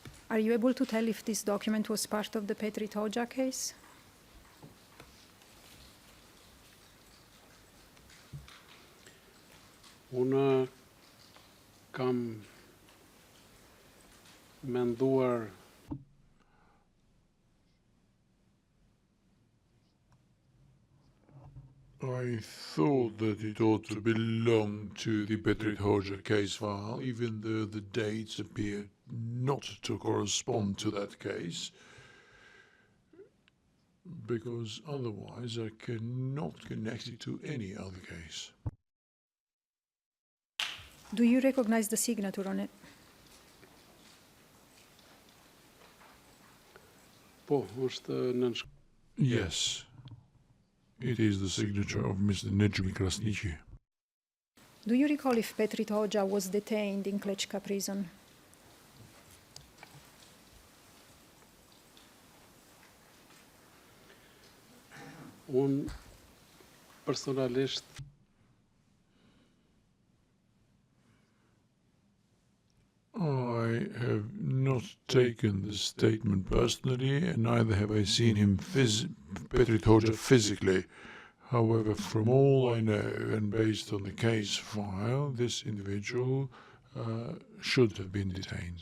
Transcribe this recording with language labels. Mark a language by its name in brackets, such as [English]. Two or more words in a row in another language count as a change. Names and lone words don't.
[English] Are you able to tell if this document was part of the Petri Toja case? [Albanian] Unë kam menduar [English] I thought that it ought to belong to the Petri Toja case file, even though the dates appear not to correspond to that case, because otherwise I cannot connect it to any other case. Do you recognize the signature on it? [Albanian] Po, është nën [English] Yes, it is the signature of Mr. Nedjmi Krasniqi. Do you recall if Petri Toja was detained in Klečka prison? [Albanian] Unë personalisht [English] I have not taken the statement personally, and neither have I seen him, Petri Toja, physically. However, from all I know, and based on the case file, this individual should have been detained.